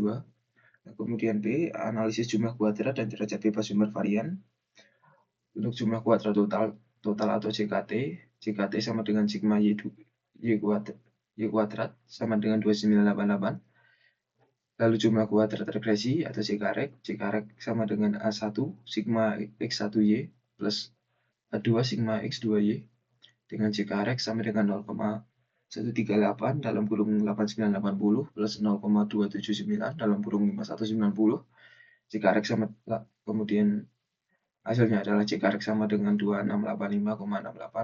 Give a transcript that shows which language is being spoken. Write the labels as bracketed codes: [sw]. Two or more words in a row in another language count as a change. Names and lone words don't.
[id] Nah, kemudian B, analisis jumlah kuadrat dan derajat bebas sumber varian. Untuk jumlah kuadrat total atau JKT sama dengan sigma Y kuadrat sama dengan 2988. Lalu jumlah kuadrat regresi atau JK-reg sama dengan A1 sigma X1Y plus A2 sigma X2Y dengan JK-reg sama dengan 0,138 dalam kurung 8980 plus 0,279 dalam kurung 5190. JK-reg sama kemudian Hasilnya adalah CKRX sama dengan 2685,68.